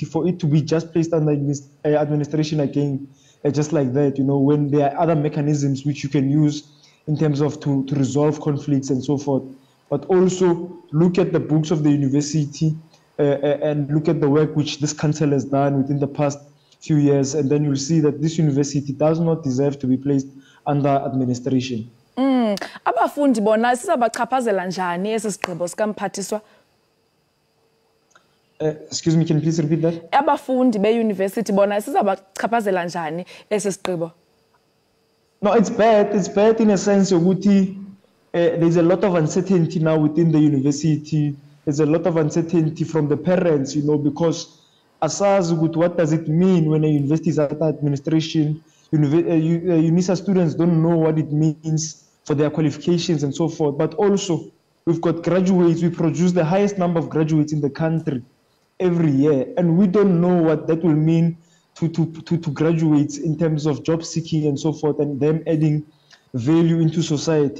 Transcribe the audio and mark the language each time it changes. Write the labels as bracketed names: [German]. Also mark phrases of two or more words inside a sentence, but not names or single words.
[English] For it to be just placed under administration again, just like that, you know, when there are other mechanisms which you can use in terms of to resolve conflicts and so forth. But also look at the books of the university and look at the work which this council has done within the past few years, and then you'll see that this university does not deserve to be placed under administration. [Xhosa] Abafundi bona sizabachaphazela njani esi sigqibo sikamphathiswa? [English] Excuse me, can you please repeat that? [Xhosa] Abafundi be-university bona sizabachaphazela njani esi sigqibo? [English] No, it's bad. It's bad in a sense yokuthi there's a lot of uncertainty now within the university. There's a lot of uncertainty from the parents, you know, because [Xhosa] asazi ukuthi [English] what does it mean when a university is under administration? UNISA students don't know what it means for their qualifications and so forth. But also, we've got graduates. We produce the highest number of graduates in the country every year, and we don't know what that will mean to graduates in terms of job seeking and so forth, and them adding value into society.